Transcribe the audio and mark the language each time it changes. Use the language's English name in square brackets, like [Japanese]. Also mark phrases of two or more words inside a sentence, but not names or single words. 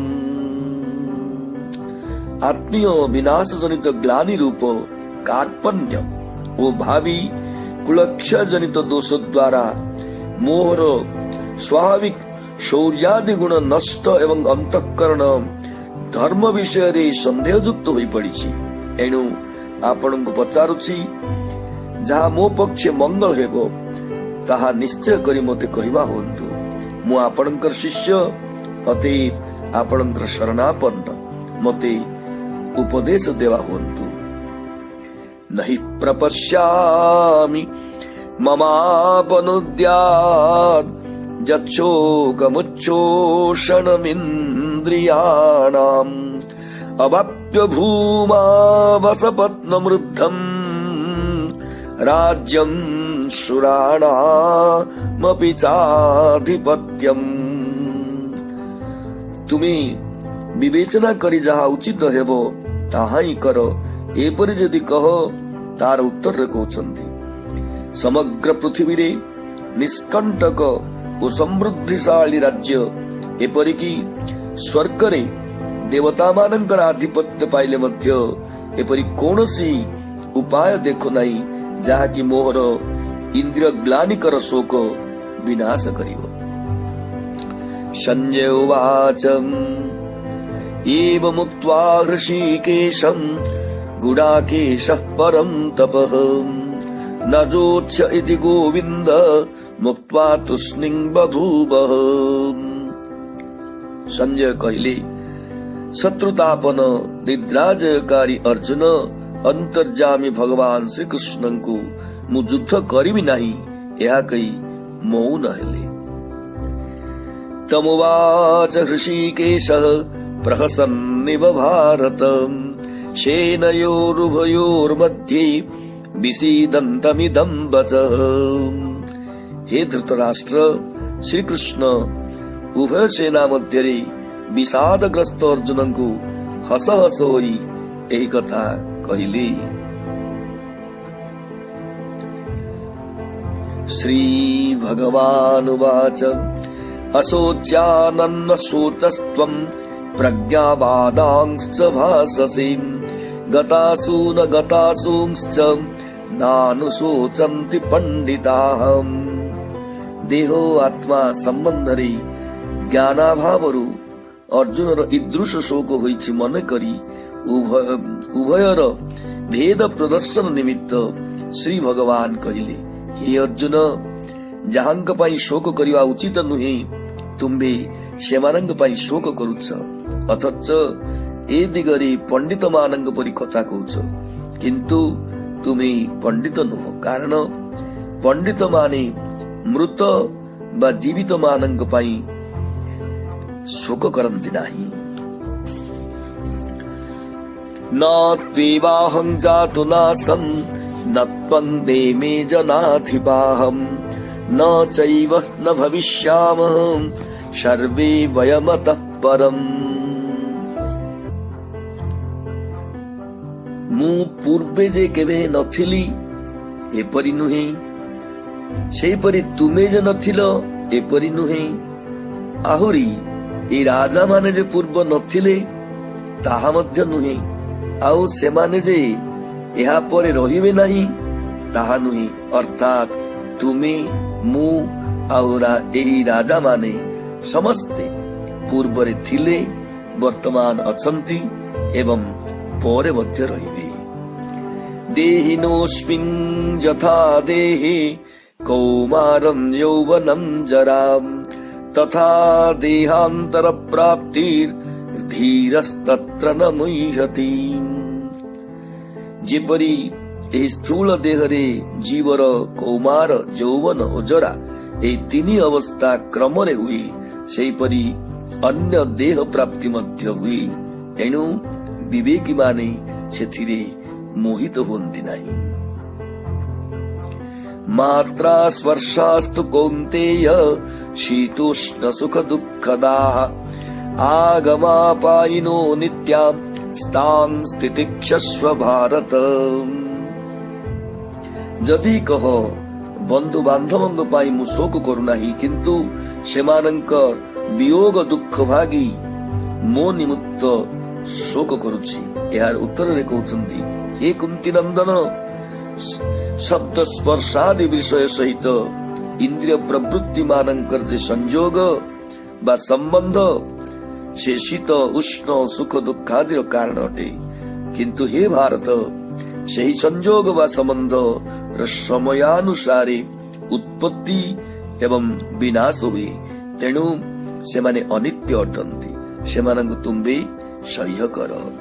[Odia] ଆତ୍ମୀୟ ବିନାଶ ଜନିତ ଗ୍ଲାନି ରୂପ କାର୍ପଣ୍ୟ ଓ ଭାବୀ କୁଳକ୍ଷୟ ଜନିତ ଦୋଷ ଦ୍ୱାରା ମୋହର ସ୍ୱାଭାବିକ ଶୌର୍ଯ୍ୟାଦି ଗୁଣ ନଷ୍ଟ ଏବଂ ଅନ୍ତଃକରଣ ଧର୍ମ ବିଷୟ ସନ୍ଦେହଯୁକ୍ତ ହୋ ପଡ଼ି। ଏଣୁ ଆପଣଙ୍କୁ ପଚାରୁଛି ଯାହା ମୋ ପକ୍ଷେ ମଙ୍ଗଳ ହେବ ତାହା ନିଶ୍ଚୟ କରି ମତେ କହିବା ହୁଅନ୍ତୁ। ମୁଁ ଆପଣଙ୍କର ଶିଷ୍ୟ ଅତୀତ ଆପଣଙ୍କର ଶରଣାପନ୍ନ ମତେ ଉପଦେଶ ଦେବା ହୁଅନ୍ତୁ। [Sanskrit] नहि प्रपश्यामि ममापनुद्यात् यच्छोकमुच्छोषणमिन्द्रियाणाम् अवाप्य भूमा वसपत्नमृद्धम् राज्यम् शुराणामपि चाधिपत्यम्। [Odia] ତୁମେ ବିବେଚନା କରି ଯାହା ଉଚିତ ହେବ ତାହା ହିଁ କର ଏପରି ଯଦି କହ ତାର ଉତ୍ତର ରେ କହୁଅଛନ୍ତି ସମଗ୍ର ପୃଥିବୀ ରେ ନିଷ୍କଣ୍ଟକ ଓ ସମୃଦ୍ଧିଶାଳୀ ରାଜ୍ୟ ଏପରିକି ସ୍ୱର୍ଗ ରେ ଦେବତା ମାନଙ୍କର ଆଧିପତ୍ୟ ପାଇଲେ ମଧ୍ୟ ଏପରି କୌଣସି ଉପାୟ ଦେଖୁ ନାହିଁ ଯାହା କି ମୋହର ଇନ୍ଦ୍ରିୟ ଗ୍ଲାନିକର ଶୋକ ବିନାଶ କରିବ। [Sanskrit] संजय उवाच एवमुक्त्वा हृषीकेशम् गुडाकेशः परम् तपः न जोत्स्य इति गोविन्द मुक्त्वा तूष्णीं बभूवः। [Odia] ସଞ୍ଜୟ କହିଲେ ଶତ୍ରୁତାପନ ନିଦ୍ରାଜୟକାରୀ ଅର୍ଜୁନ ଅନ୍ତର୍ଯ୍ୟାମୀ ଭଗବାନ ଶ୍ରୀ କୃଷ୍ଣଙ୍କୁ ମୁଁ ଯୁଦ୍ଧ କରିବି ନାହିଁ ଏହା କହି ମୌନ ହେଲେ। [Sanskrit] तमुवाच हृषीकेशः प्रहसन्निव भारत सेनयोरुभयोर्मध्ये विसीदन्तमिदं वचः। [Odia] ହେ ଧୃତରାଷ୍ଟ୍ର ଶ୍ରୀ କୃଷ୍ଣ ଉଭୟ ସେନା ମଧ୍ୟ ବିଷାଦଗ୍ରସ୍ତ ଅର୍ଜୁନଙ୍କୁ ହସ ହସ ହୋଇ ଏହି କଥା କହିଲେ। [Sanskrit] श्री भगवानुवाच अशोच्यानन्न शोचस्त्वं प्रज्ञावादांश्च भाससे गतासु न गतासूंश्च नानुशोचन्ति पंडिताः। [Odia] ଦେହ ଓ ଆତ୍ମା ସମ୍ବନ୍ଧରେ ଜ୍ଞାନାଭାବରୁ ଅର୍ଜୁନର ଈଦୃଶ ଶୋକ ହୋଇଛି ମନେ କରି ଉଭୟର ଭେଦ ପ୍ରଦର୍ଶନ ନିମିତ୍ତ ଶ୍ରୀ ଭଗବାନ କହିଲେ ହେ ଅର୍ଜୁନ ଯାହାଙ୍କ ପାଇଁ ଶୋକ କରିବା ଉଚିତ ନୁହେଁ ତୁମ୍ଭେ ସେମାନଙ୍କ ପାଇଁ ଶୋକ କରୁଛ ଅଥଚ ଏ ଦିଗରେ ପଣ୍ଡିତ ମାନଙ୍କ ପରି କଥା କହୁଅଛ କିନ୍ତୁ ତୁମେ ପଣ୍ଡିତ ନୁହଁ କାରଣ ପଣ୍ଡିତ ମାନେ ମୃତ ବା ଜୀବିତ ମାନଙ୍କ ପାଇଁ ଶୋକ କରନ୍ତି ନାହିଁ। [Sanskrit] न त्वेवाहं जातु नासं न त्वं देमे जनाधिपाहं न चैव न भविष्यामः सर्वे वयमतः परम्। [Odia] ମୁଁ ପୂର୍ବେ ଯେ କେବେ ନ ଥିଲି ଏପରି ନୁହେଁ ସେପରି ତୁମେ ଯେ ନ ଥିଲ ଏପରି ନୁହେଁ ଆହୁରି ଏ ରାଜା ମାନେ ଯେ ପୂର୍ବ ନ ଥିଲେ ତାହା ମଧ୍ୟ ନୁହେଁ ଆଉ ସେମାନେ ଯେ ଏହା ପରେ ରହିବେ ନାହିଁ ତାହା ନୁହେଁ ଅର୍ଥାତ୍ ତୁମେ ମୁଁ ଆଉ ଏହି ରାଜା ମାନେ ସମସ୍ତେ ପୂର୍ବରେ ଥିଲେ ବର୍ତ୍ତମାନ ଅଛନ୍ତି ଏବଂ ପରେ ମଧ୍ୟ ରହିବେ। [Sanskrit] देहिनोऽस्मिन् यथा देहे कौमारं यौवनं जराम तथा देहांतर प्राप्तिर्धीरस्तत्र न मुह्यति। [Odia] ଯେପରି ଏହି ସ୍ଥୂଳ ଦେହରେ ଜୀବର କୌମାର ଯୌବନ ଓ ଜରା ଏ ତିନି ଅବସ୍ଥା କ୍ରମରେ ହୁଏ ସେହିପରି ଅନ୍ୟ ଦେହ ପ୍ରାପ୍ତି ମଧ୍ୟ ହୁଏ ଏଣୁ ବିବେକୀ ମାନେ ସେଥିରେ ମୋହିତ ହୁଅନ୍ତି ନାହିଁ। [Sanskrit] मात्रा स्पर्शास्तु कौन्तेय शीतोष्ण सुख दुःखदाः आगमापायिनो नित्या स्तान् स्थितिक्षस्व भारत। [Odia] ଯଦି କହ ବନ୍ଧୁ ବାନ୍ଧବଙ୍କ ପାଇଁ ମୁଁ ଶୋକ କରୁନା କିନ୍ତୁ ସେମାନଙ୍କ ବିୟୋଗ ଦୁଃଖ ଭାଗୀ ମୋ ନିମିତ୍ତ ଶୋକ କରୁଛି। ଯାର ଉତ୍ତର ରେ କହୁଅଛନ୍ତି ହେ କୁନ୍ତୀ ନନ୍ଦନ ଶବ୍ଦ ସ୍ପର୍ଶାଦି ବିଷୟ ସହିତ ଇନ୍ଦ୍ରିୟ ପ୍ରବୃତ୍ତି ମାନଙ୍କର ଯେ ସଂଯୋଗ ବା ସମ୍ବନ୍ଧ ସେ ଶୀତ ଉଷ୍ଣ ସୁଖ ଦୁଃଖାଦି କାରଣ ଅଟେ କିନ୍ତୁ ହେ ଭାରତ ସେହି ସଂଯୋଗ ବା ସମ୍ବନ୍ଧ ସମୟାନୁସାରେ ଉତ୍ପତ୍ତି ଏବଂ ବିନାଶ ହୁଏ ତେଣୁ ସେ ମାନେ ଅନିତ୍ୟ ଅଟନ୍ତି ସେମାନଙ୍କୁ ତୁମ୍ଭେ ସହ୍ୟ କର।